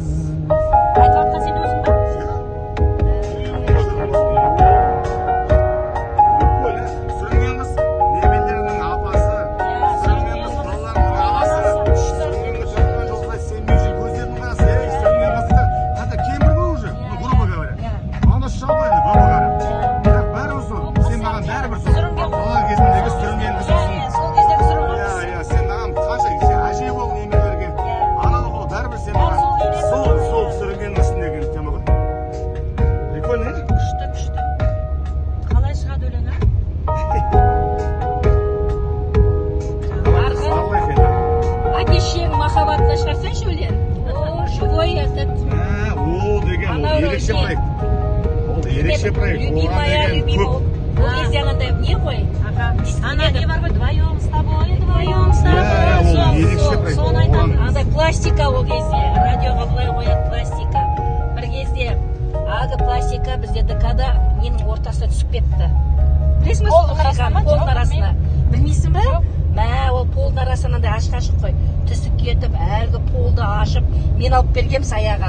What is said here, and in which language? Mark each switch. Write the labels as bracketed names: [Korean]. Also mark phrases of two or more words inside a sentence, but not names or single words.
[Kazakh] Айтыватқан сен өзің ба? Сүрінген қыз немерелерімнің апасы, сүрінген қыз балаларымның ағасы, сүрінген қыз жарқыраған жұлдыздай, сен мен үшін көздерімнің қарасы. Сүрінген қызды хотя кемпір ғой уже, [Russian] грубо говоря. [Kazakh] Ана шал ғой енді, [Russian] грубо говоря. [Kazakh] Бірақ бәрібір сол, сен маған бәрібір сол бала кезіндегі сүрінген қызсың. Сол кездегі сүрінген қыз. Сен маған қанша әже бол немелерге, аналық бол, бәрібір сен маған сол сүрінген қызсың деген тема ғой. Прикольно, иә? Күшті. Қалай шығады өлеңі? Әкешең махаббатына шығарсаңшы өлең. [Russian] О, живой этот. [Kazakh] Ол деген, ол ерекше проект. Ол ерекше проект. [Russian] Любимая, любимая. [Kazakh] Ол кезде ағандай не ғой? Ана не бар ғой, [Russian] вдвоем с тобой, [Kazakh] ол ерекше проект. Соны айтамын. Андай пластика ол кезде. Радиоға былай қояды пластика. Бір кезде ағы пластика бізде ДК-да менің ортасына түсіп кетті. Білесің бе, Полдың арасына. Білмейсің бе? Ол полдың арасынан андай ашық қой. Түсіп кетіп, әлгі полды ашып, мен алып бергем саяға.